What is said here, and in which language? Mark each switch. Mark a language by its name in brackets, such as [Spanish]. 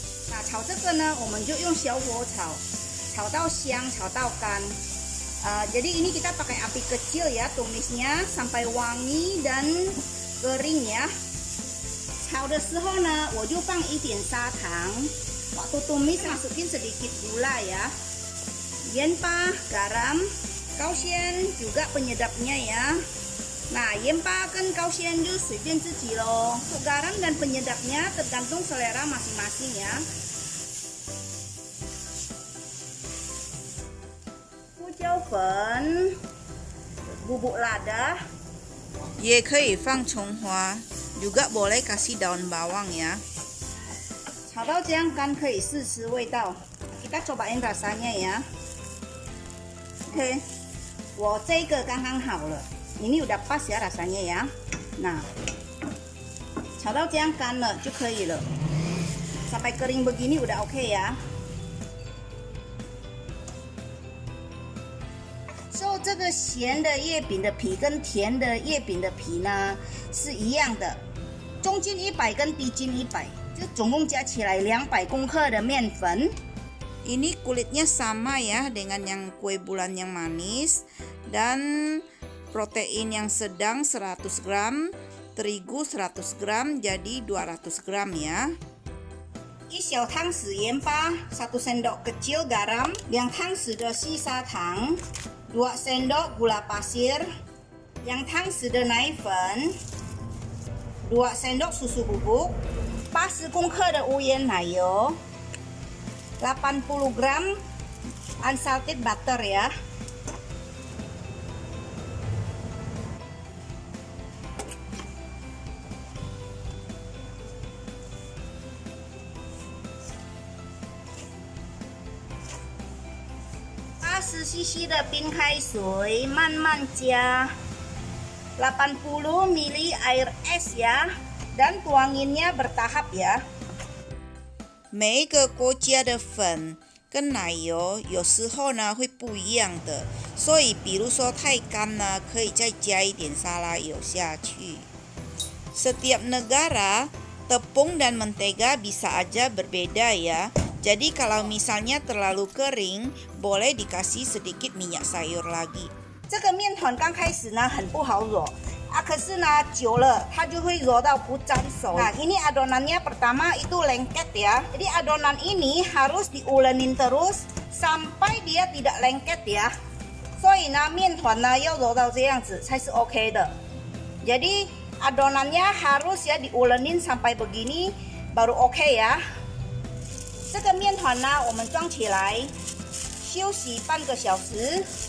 [Chinese] 那炒这个呢，我们就用小火炒，炒到香，炒到干。 [Indonesian] jadi ini kita pakai api kecil ya, tumisnya sampai wangi dan kering ya. [Chinese] 炒的时候呢，我就放一点砂糖。 [Indonesian] waktu tumis masukin sedikit gula ya. 盐巴、garam, kaosian juga penyedapnya ya. [Chinese] Nah, 盐巴跟kaosian就随便自己咯。 [Indonesian] garam dan penyedapnya tergantung selera masing-masing ya. 椒粉、bubuk lada, [Chinese] 也可以放葱花 [Indonesian] juga boleh kasih daun bawang ya. [Chinese] 炒到这样干可以试吃味道 [Indonesian] kita cobain rasanya ya. Oke, [Chinese] 我这个刚刚好了 [Indonesian] ini udah pas ya rasanya ya. Nah, [Chinese] 炒到这样干了就可以了 [Indonesian] sampai kering begini udah oke ya. [Chinese] 这个咸的月饼的皮跟甜的月饼的皮呢是一样的，中筋100跟低筋100，就总共加起来200公克的面粉。 [Indonesian] Ini kulitnya sama ya dengan yang kue bulan yang manis, dan protein yang sedang 100 gram, terigu 100 gram, jadi 200 gram ya. [Chinese] 1小汤匙盐巴， [Indonesian] 1 sendok kecil garam, [Chinese] 2汤匙的细砂糖。 [Indonesian] 2 sendok gula pasir, [Chinese] 2 汤匙的奶粉， [Indonesian] 2 sendok susu bubuk, [Chinese] 80公克的无盐奶油， [Indonesian] 80 gram unsalted butter ya. [Chinese] cc 的冰开水，慢慢加 [Indonesian] 80 ml air es ya, dan tuanginnya bertahap ya. [Chinese] 每一个国家的粉跟奶油有时候呢会不一样的，所以比如说太干呢，可以再加一点沙拉油下去。 [Indonesian] Setiap negara tepung dan mentega bisa aja berbeda ya. Jadi kalau misalnya terlalu kering, boleh dikasih sedikit minyak sayur lagi. [Chinese] 这个面团刚开始呢很不好揉，可是呢，久了它就会揉到不沾手。 [Indonesian] Nah, ini adonannya pertama itu lengket ya. Jadi adonan ini harus diulenin terus sampai dia tidak lengket ya. [Chinese] 所以呢，面团呢要揉到这样子才是 OK 的。 [Indonesian] Jadi adonannya harus ya diulenin sampai begini baru OK 呀。 [Chinese] 这个面团呢，我们装起来休息半个小时。